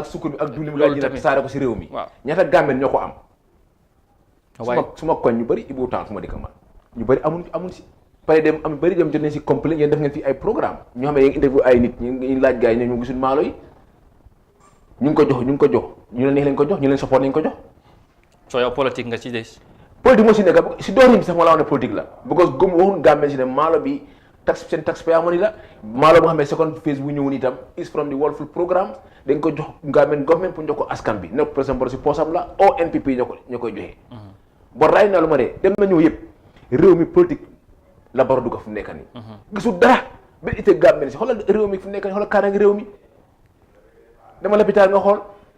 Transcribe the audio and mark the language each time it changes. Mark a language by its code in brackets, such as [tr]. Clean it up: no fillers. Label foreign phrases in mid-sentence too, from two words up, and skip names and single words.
[wo] ak sukkur bi ak diwlin loolu tamit tasaare ko si réew mi ñaata Gambien ñoo ko am suma koñ ñu bëri Ibou Temps fu ma dëkk man ñu bëri amuñ si pare dem am bëri dem jot nañ si complain yéen def ngeen fi ay programme ñoo xam ne yéen interview ay nit ñu laaj gaay yi ne ñu gisul maalo yi ñu ngi ko jox ñu leen neex lañ ko jox ñu leen support lañ ko jox. so yow politique nga ci des. politique moo si nekk si doorin bi sax ma la wax ne politique la because gëm waxuñ Gambien si ne maalo bi seen [en] taxpayer money [wo] la maalo moo xam ne [en] second phase [wo] bu ñëwoon itam [en] is from the World Food Programme [wo] dañ ko jox [en] Gambian government [wo] pour jox ko askan bi nekk président si poosam la o NPP ñoo koy joxee. bon raay naa lu ma de dem na ñëw yëpp réew mi politique la baro dugg fu mu nekk nii. gisul dara ba ite Gambien si xoolal réew mi fu mu nekk nii xoolal kaaraange réew mi dama l'hôpital nga xool.